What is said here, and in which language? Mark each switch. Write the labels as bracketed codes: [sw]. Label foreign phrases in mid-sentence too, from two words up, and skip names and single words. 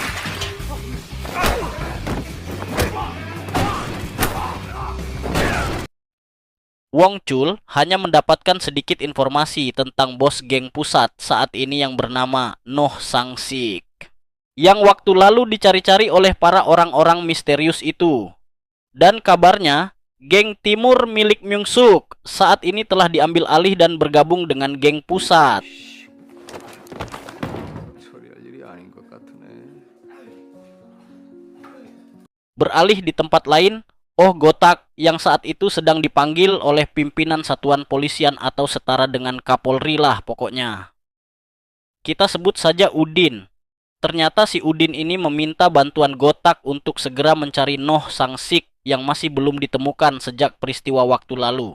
[id] Wong Chul hanya mendapatkan sedikit informasi tentang bos geng pusat saat ini yang bernama Noh Sang-sik, yang waktu lalu dicari-cari oleh para orang-orang misterius itu. Dan kabarnya, geng timur milik Myung-suk saat ini telah diambil alih dan bergabung dengan geng pusat. [ko] 처리할 일이 아닌 것 같으네. [id] Beralih di tempat lain, Oh Gotak yang saat itu sedang dipanggil oleh pimpinan satuan polisian atau setara dengan Kapolri lah pokoknya. Kita sebut saja Udin. Ternyata si Udin ini meminta bantuan Gotak untuk segera mencari Noh Sang-sik yang masih belum ditemukan sejak peristiwa waktu lalu.